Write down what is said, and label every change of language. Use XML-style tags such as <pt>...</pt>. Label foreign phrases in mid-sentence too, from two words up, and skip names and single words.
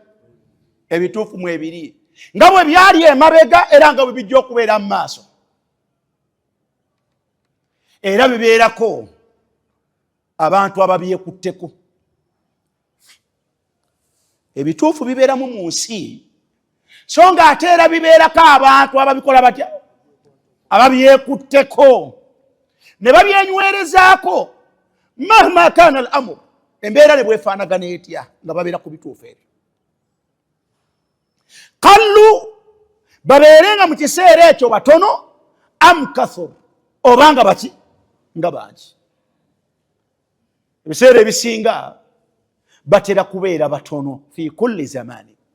<lg>Ebituufu mu ebiri nga bwe byali emabega era nga bwe bijja okubeera mu maaso, era bibeerako abantu ababyekutteko. Ebituufu bibeeramu mu nsi, so nga ate era bibeerako abantu ababikola batya? Ababyekutteko ne babyenywerezaako.</lg> <ar>مهما كان الأمر,</ar> <lg>embeera ne bwefaanagana etya nga babeera ku bituufu ebyo. Kallu babeerenga mu kiseera ekyo batono,</lg> <ar>أم كثروا,</ar> <lg>obanga baki? Nga bangi. Ebiseera ebisinga batera kubeera batono</lg> <ar>في كل زمان.</ar>